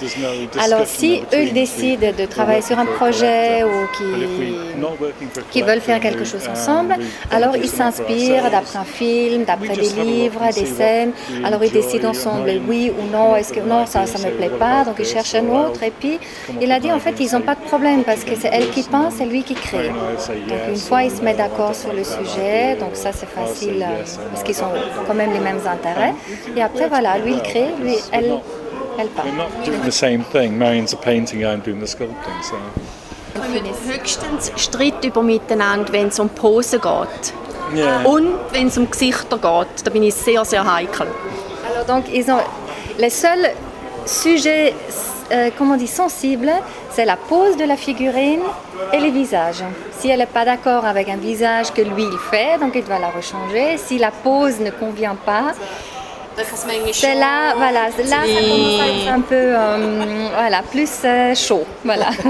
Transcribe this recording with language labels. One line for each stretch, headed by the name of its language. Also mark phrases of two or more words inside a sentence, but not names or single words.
French: Alors si eux décident de travailler sur un projet ou qui veulent faire quelque chose ensemble, alors ils s'inspirent d'après un film, d'après des livres, des scènes, alors ils décident ensemble oui ou non, est-ce que non, ça ne me plaît pas, donc ils cherchent un autre et puis il a dit en fait ils n'ont pas de problème parce que c'est elle qui pense, c'est lui qui crée. Donc une fois ils se mettent d'accord sur le sujet, donc ça c'est facile parce qu'ils ont quand même les mêmes intérêts. Et après voilà, lui il crée, lui elle parle.
English: We're not doing the same thing. Marion's a painting, I'm doing the sculpting. So.
German: Wir haben höchstens Streit über miteinander, wenn es um Posen geht.
English: Yeah.
German: Und wenn es um Gesichter geht, da bin ich sehr, sehr heikel.
French: Alors donc ils ont les seuls sujets sensibles, c'est la pose de la figurine et les visages. Si elle n'est pas d'accord avec un visage que lui il fait, donc il va la rechanger. Si la pose ne convient pas, c'est là, voilà, là ça commence à être un peu, voilà, plus chaud, voilà.